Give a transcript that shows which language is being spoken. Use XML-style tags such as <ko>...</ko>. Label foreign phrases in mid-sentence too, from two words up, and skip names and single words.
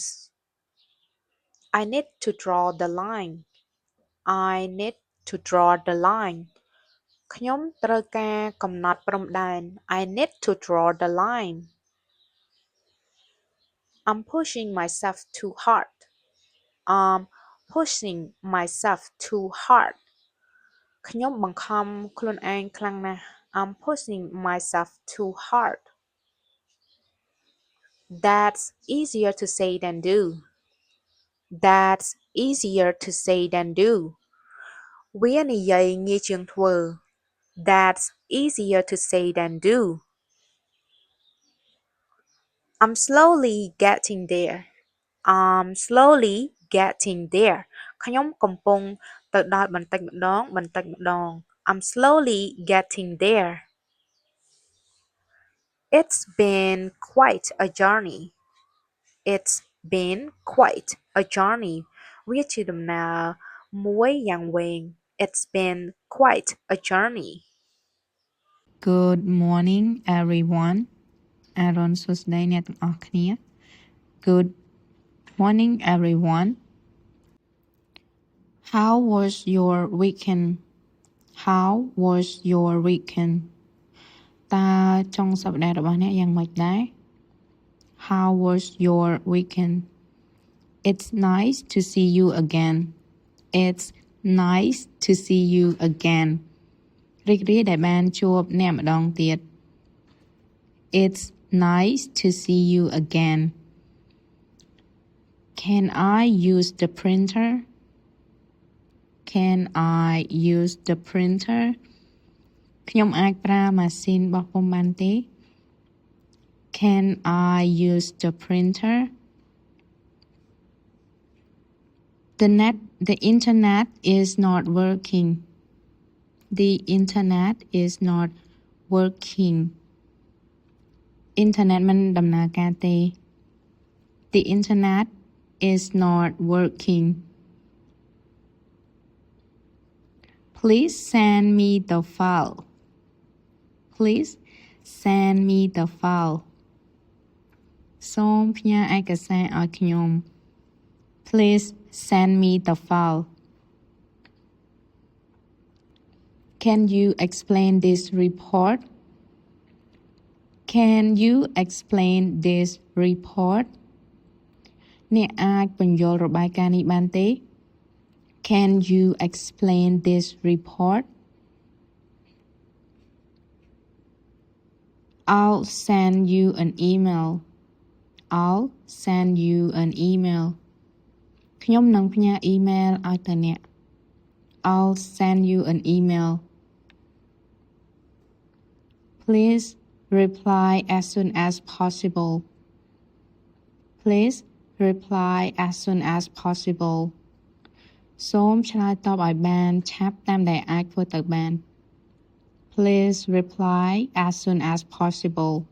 <en>I need to draw the line. I need to draw the line.</en> <km>ខ្ញុំត្រូវការកំណត់ព្រំដែន</km> <en>I need to draw the line. I'm pushing myself too hard. I'm pushing myself too hard.</en> <km>ខ្ញុំបង្ខំខ្លួនឯងខ្លាំងណាស់</km> <en>I'm pushing myself too hard. That's easier to say than do. That's easier to say than do.</en> <km>វានិយាយងាយជាងធ្វើ</km> <en>That's easier to say than do. I'm slowly getting there. I'm slowly getting there.</en> <km>ខ្ញុំកំពុងទៅដល់បន្តិចម្ដង</km> <en>I'm slowly getting there. It's been quite a journey. It's been quite a journey</en> <km>វាជាដំណើរមួយយ៉ាងវែង</km> <en>It's been quite a journey. Good morning everyone</en> <km>អរុណសួស្តីអ្នកទាំងអស់គ្នា</km> <en>Good morning everyone How was your weekend How was your weekend</en> <km>តើចុងសប្តាហ៍របស់អ្នកយ៉ាងម៉េចដែរ</km> <en>How was your weekend It's nice to see you again It's nice to see you again</en> <km>រីករាយដែលបានជួបអ្នកម្ដងទៀត</km> <en>It's nice to see you again. Can I use the printer? Can I use the printer?</en> <km>ខ្ញុំអាចប្រើម៉ាស៊ីនបោះពុម្ពបានទេ</km> <en>Can I use the printer? The internet is not working. The internet is not working.</en> <km>Internet មិនដំណើរការទេ</km> <en>The internet is not working. Please send me the file. Please send me the file.</en> <km>សូមផ្ញើឯកសារឲ្យខ្ញុំ</km> <en>Please send me the file. Can you explain this report? Can you explain this report?</en> <km>អ្នកអាចបញ្យល់របាយការណ៍នេះបានទេ</km> <en>Can you explain this report? I'll send you an email. I'll send you an email.</en> <km>ខ្ញុំនឹងផ្ញើអ៊ីមែលឲ្យទៅអ្នក</km> <en>I'll send you an email. Please reply as soon as possible. Please reply as soon as possible.</en> <km>សូមឆ្លើយតបឲ្យបានឆាប់តាមដែលអាចធ្វើទៅបាន</km> <en>Please reply as soon as possible.</en>